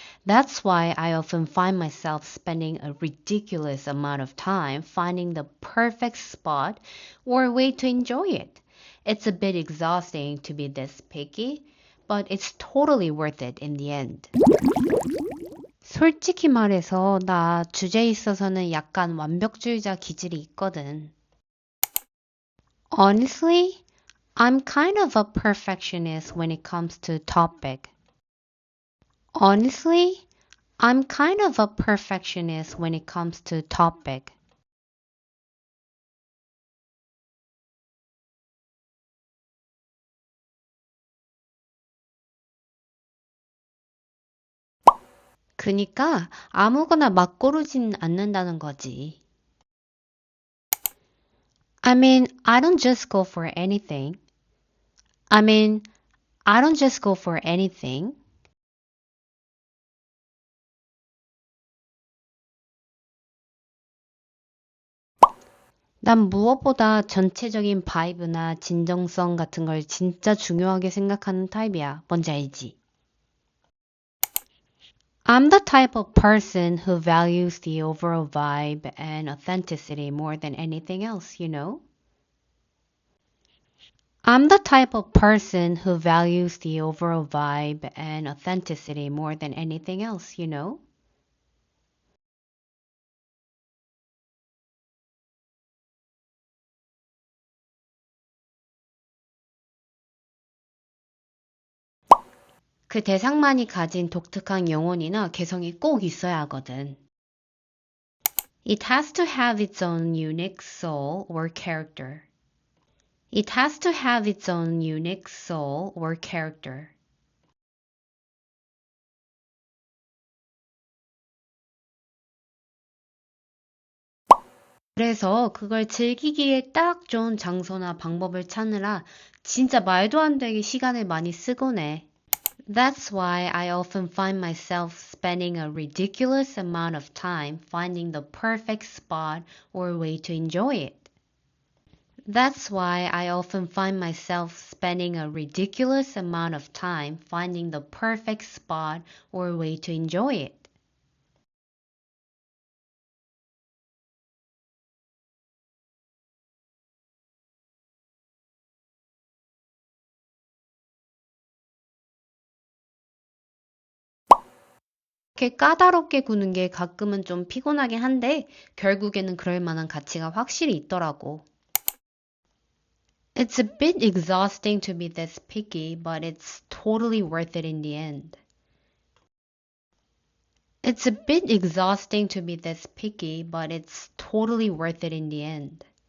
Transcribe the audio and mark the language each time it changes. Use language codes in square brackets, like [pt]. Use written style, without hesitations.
[en] That's why I often find myself spending a ridiculous amount of time finding the perfect spot or way to enjoy it. It's a bit exhausting to be this picky, but it's totally worth it in the end. [ko] 솔직히 말해서 나 주제에 있어서는 약간 완벽주의자 기질이 있거든. [en] Honestly, I'm kind of a perfectionist when it comes to topic. Honestly, I'm kind of a perfectionist when it comes to topic. [ko] 그니까 아무거나 막 고르진 않는다는 거지. [en] I mean, I don't just go for anything. I mean, I don't just go for anything. [ko] 난 무엇보다 전체적인 바이브나 진정성 같은 걸 진짜 중요하게 생각하는 타입이야. 뭔지 알지? [en] I'm the type of person who values the overall vibe and authenticity more than anything else. I'm the type of person who values the overall vibe and authenticity more than anything else. [ko] 그 대상만이 가진 독특한 영혼이나 개성이 꼭 있어야 하거든. [en] It has to have its own unique soul or character. It has to have its own unique soul or character. [ko] 그래서 그걸 즐기기에 딱 좋은 장소나 방법을 찾느라 진짜 말도 안 되게 시간을 많이 쓰곤 해. [en] That's why I often find myself spending a ridiculous amount of time finding the perfect spot or way to enjoy it. That's why I often find myself spending a ridiculous amount of time finding the perfect spot or way to enjoy it. [ko] 이렇게 까다롭게 구는 게 가끔은 좀 피곤하긴 한데 결국에는 그럴 만한 가치가 확실히 있더라고. [en] It's a bit exhausting to be this picky, but it's totally worth it in the end. It's a bit exhausting to be this picky, but it's totally worth it in the end.